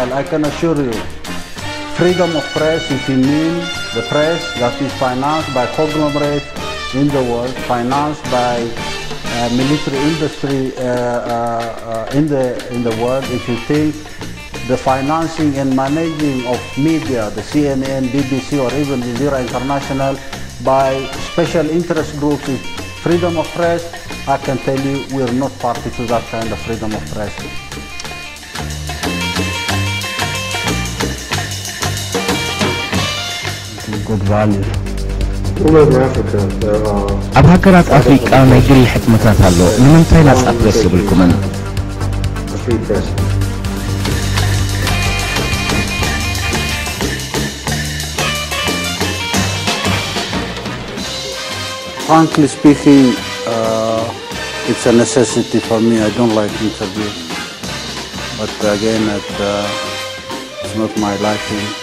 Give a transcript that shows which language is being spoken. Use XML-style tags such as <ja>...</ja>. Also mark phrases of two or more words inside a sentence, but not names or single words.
<en>I can assure you, freedom of press, if you mean the press that is financed by conglomerates in the world, financed by military industry in the world, if you think the financing and managing of media, the CNN, BBC or even Jazeera International by special interest groups is freedom of press, I can tell you we're not party to that kind of freedom of press. Good values.</en> <ti>ኣብ ሃገራት ኣፍሪቃ ናይ ግል ሕትመታት ኣሎ ንምንታይ ናጻ ፕረስ ይብልኩምን</ti> <en>Frankly speaking, it's a necessity for me. I don't like interviews, but again, it's not my liking.</en>